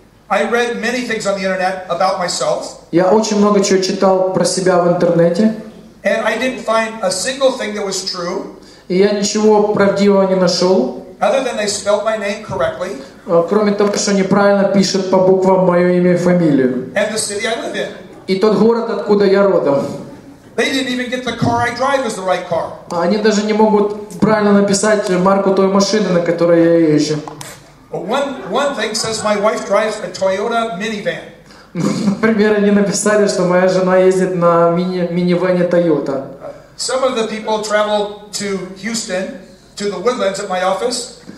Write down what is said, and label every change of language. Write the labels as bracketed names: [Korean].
[English] I read many things on the internet about myself. [Russian] Я очень много чего читал про себя в интернете. [English] And I didn't find a single thing that was true. [Russian] И я ничего правдивого не нашел. [English] Other than they spelled my name correctly. [Russian] Кроме того, что неправильно пишут по буквам мое имя и фамилию. [English] And the city I live in. [Russian] И тот город, откуда я родом. [English] They didn't even get the car I drive as the right car. [Russian] Они даже не могут правильно написать марку той машины, на которой я езжу. [English] One thing says my wife drives a Toyota minivan. [Russian] Например, они написали, что моя жена ездит на минивэне Toyota. [English] Some of the people travel to Houston, to the Woodlands at my office.